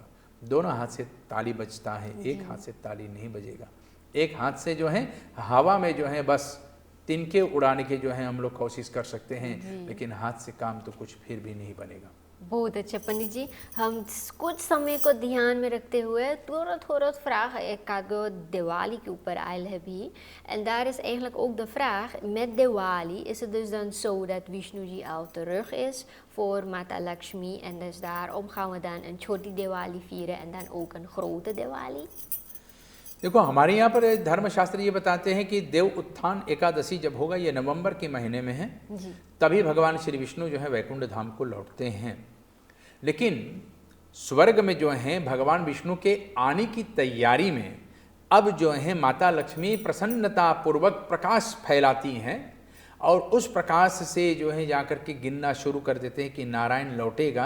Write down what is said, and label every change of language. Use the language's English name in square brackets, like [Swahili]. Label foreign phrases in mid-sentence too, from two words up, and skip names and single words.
[Hindi] दोनों हाथ से ताली बजता है, एक हाथ से ताली नहीं बजेगा। एक हाथ से जो है हवा में जो है बस तिनके उड़ाने के जो है हम लोग कोशिश कर सकते हैं, लेकिन हाथ से काम तो कुछ फिर भी नहीं बनेगा। बहुत अच्छा पंडित जी, हम कुछ समय को ध्यान में रखते हुए थोड़ा [Dutch] vraag ik ga [Hindi] Diwali के ऊपर आयल है भी, [Dutch] en daar is eigenlijk ook de vraag, met Diwali is het dus dan zo dat Vishnuji al terug is voor Mata Lakshmi, en dus daarom gaan we dan een Choti Diwali vieren en dan ook een grote Diwali? [Hindi] देखो, हमारे यहाँ पर धर्मशास्त्र ये बताते हैं कि देव उत्थान एकादशी जब होगा, ये नवंबर के महीने में है, तभी भगवान श्री विष्णु जो है वैकुंठ धाम को लौटते हैं। लेकिन स्वर्ग में जो है भगवान विष्णु के आने की तैयारी में अब जो है माता लक्ष्मी प्रसन्नता पूर्वक प्रकाश फैलाती हैं, और उस प्रकाश से जो है जाकर के गिनना शुरू कर देते हैं कि नारायण लौटेगा।